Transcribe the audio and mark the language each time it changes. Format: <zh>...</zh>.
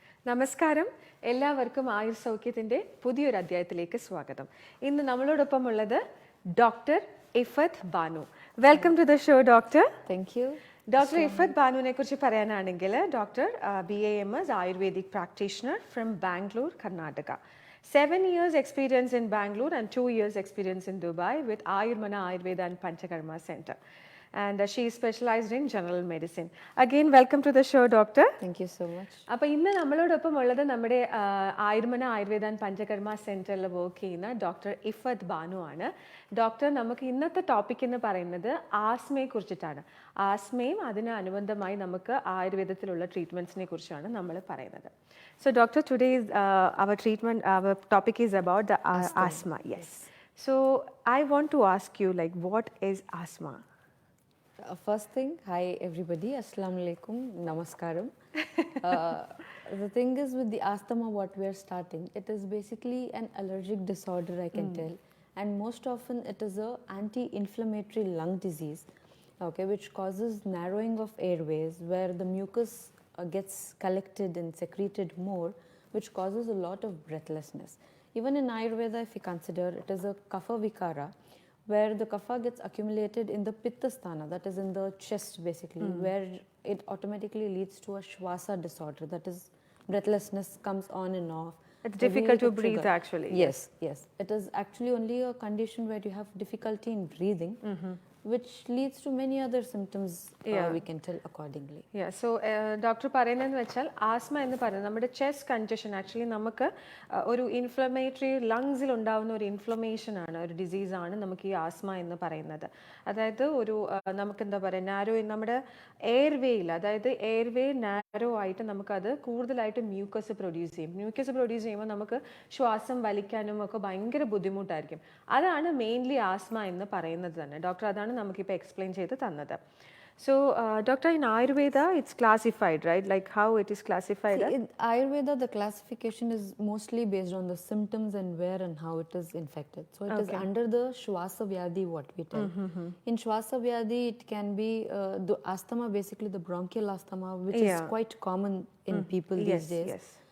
<ml>നമസ്കാരം, എല്ലാവർക്കും ആയുർ സൗഖ്യത്തിൻ്റെ പുതിയൊരു അധ്യായത്തിലേക്ക് സ്വാഗതം. ഇന്ന് നമ്മളോടൊപ്പമുള്ളത് doctor ഇഫത്ത് Banu.</ml> <en>Welcome to the show doctor. Thank you.</en> <ml>Doctor ഇഫത്ത് ബാനുവിനെ കുറിച്ച് പറയാനാണെങ്കിൽ doctor BAMS</ml> <en>Ayurvedic practitioner from Bangalore,</en> <ml>Karnataka.</ml> <en>7 years experience in Bangalore and 2 years experience in Dubai with Ayurmana Ayurveda and Panchakarma Center. And she is specialized in general medicine. Again, welcome to the show, doctor. Thank you so much.</en> <ml>അപ്പോൾ ഇന്ന് നമ്മളോടൊപ്പം ഉള്ളത് നമ്മുടെ Ayurmana Ayurveda and panchakarma സെൻറ്ററിൽ work ചെയ്യുന്ന doctor ഇഫത്ത് Banu ആണ്. Doctor, നമുക്ക് ഇന്നത്തെ ടോപ്പിക് എന്ന് പറയുന്നത് ആസ്മയെ കുറിച്ചിട്ടാണ്. ആസ്മയും അതിന് അനുബന്ധമായി നമുക്ക് ആയുർവേദത്തിലുള്ള ട്രീറ്റ്മെൻറ്റ്സിനെ കുറിച്ചാണ് നമ്മൾ പറയുന്നത്.</ml> <en>So doctor, today our topic is about the asthma. Yes. So I want to ask you, like, what is asthma? First thing, hi everybody,</en> <ar>assalamu alaikum,</ar> <en>namaskaram. The thing is with the asthma what we are starting, it is basically an allergic disorder, I can tell, and most often it is a anti-inflammatory lung disease, okay, which causes narrowing of airways where the mucus gets collected and secreted more, which causes a lot of breathlessness. Even in Ayurveda, if you consider, it is a kapha vikara, where the kapha gets accumulated in the pitta sthana, that is in the chest basically, where it automatically leads to a shwasa disorder, that is breathlessness comes on and off. It's difficult to breathe actually. Yes. It is actually only a condition where you have difficulty in breathing, which leads to many other symptoms we can tell accordingly.</en> <ml>Yeah, so doctor പറയുന്നതെന്ന് വെച്ചാൽ asthma എന്ന് പറയുന്നത് നമ്മുടെ chest congestion, actually നമുക്ക് ഒരു inflammatory ലങ്സിൽ ഉണ്ടാകുന്ന ഒരു inflammation ആണ്, ഒരു ഡിസീസാണ് നമുക്ക് ഈ ആസ്മ എന്ന് പറയുന്നത്. അതായത് ഒരു നമുക്ക് എന്താ പറയുക, നാരോ നമ്മുടെ എയർവേയിൽ, അതായത് എയർവേ നാരോ ആയിട്ട് നമുക്കത് കൂടുതലായിട്ട് മ്യൂക്കസ് പ്രൊഡ്യൂസ് ചെയ്യും. മ്യൂക്കസ് പ്രൊഡ്യൂസ് ചെയ്യുമ്പോൾ നമുക്ക് ശ്വാസം വലിക്കാനും ഒക്കെ ഭയങ്കര ബുദ്ധിമുട്ടായിരിക്കും. അതാണ് മെയിൻലി ആസ്മ എന്ന് പറയുന്നത് തന്നെ. ഡോക്ടർ അതാണ് നമുക്കിപ്പോൾ എക്സ്പ്ലെയിൻ ചെയ്ത് തന്നത്.</ml> <en>So, doctor, in Ayurveda, it's classified, right? Like how it is classified? See, in Ayurveda, the classification is mostly based on the symptoms and where and how it is infected. So, it is under the Shwasa Vyadhi, what we tell. In Shwasa Vyadhi, it can be the asthma, basically the bronchial asthma, which is quite common in people these days. Yes.</en>